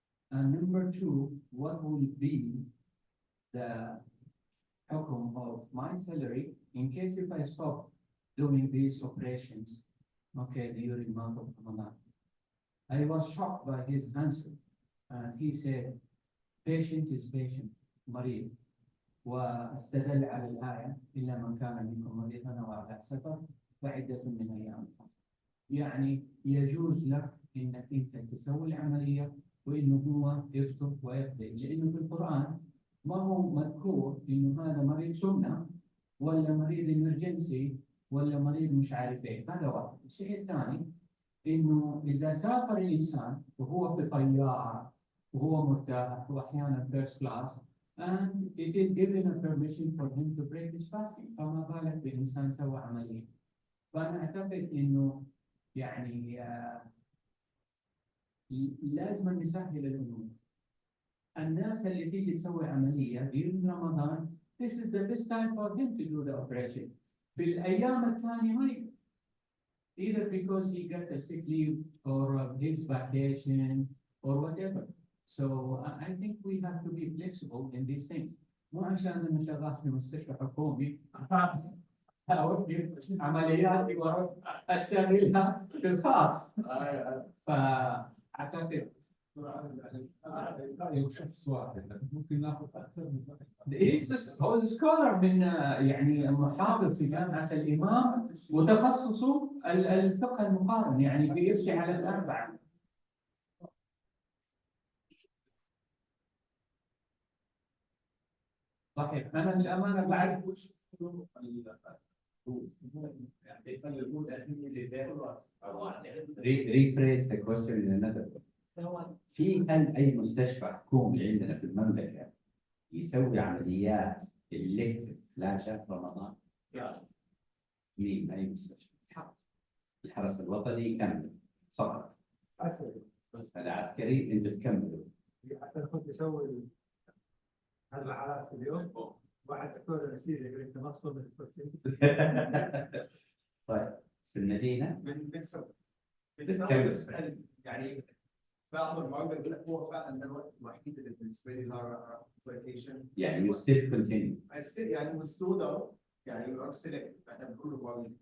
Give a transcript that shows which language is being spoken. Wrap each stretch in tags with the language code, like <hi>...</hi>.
<en>And number two, what will be the hukum of my salary in case if I stop doing these operations, okay, during month of Ramadan? I was shocked by his answer, and he said, patient is patient,</en> <ar>مريض. واستدل على الآية إلا من كان منكم مريضا أو على سفر فعدة من أيام أخرى. يعني يجوز لك إنك أنت تسوي العملية وإنه هو يفطر ويقضي، لأنه في القرآن ما هو مذكور إنه هذا مريض سنة ولا مريض إمرجنسي ولا مريض مش عارف إيه. هذا واحد. الشيء الثاني إنه إذا سافر الإنسان وهو في طيارة وهو مرتاح وأحيانا</ar> <en>first class, and it is given a permission for him to break his fasting.</en> <ar>فما بالك بإنسان سوى عملية. فأنا أعتقد إنه يعني لازم نسهل الأمور. الناس اللي تيجي تسوي عملية</ar> <en>during رمضان, this is the best time for him to do the operation.</en> <ar>في الأيام الثانية ما يقدر.</ar> <en>Either because he got a sick leave or his vacation or whatever. So I think we have to be flexible in these things.</en> <ar>مو عشان أنا شغال في مستشفى حكومي أوقف عملياتي وأشتغلها في الخاص. فأعتقد شخص واحد ممكن ناخذ اكثر من هو سكولر من يعني محاضر في جامعة الإمام وتخصصه الفقه المقارن، يعني بيمشي على الأربعة. صحيح. أنا للأمانة بعرف وش</ar> <en>rephrase the question in another way.</en> <ar>هل أي مستشفى حكومي عندنا في المملكة يسوي عمليات إلكتيف خلال شهر رمضان؟ مين أي مستشفى؟ الحرس الوطني يكمل فقط. العسكري أنت تكمله. حتى كنت أسوي هالرحلات في اليوم واحد دكتور الأسير يقول أنت مقصود من طيب في المدينة بنسوي يعني بعض المعلومات يقول لك هو فعلا ده الوقت الوحيد اللي بالنسبه لي له فلوكيشن.</ar> <en>يعني you still continue. I still يعني we still though يعني we are select</en> <ar>اعتبروه معلومات.</ar>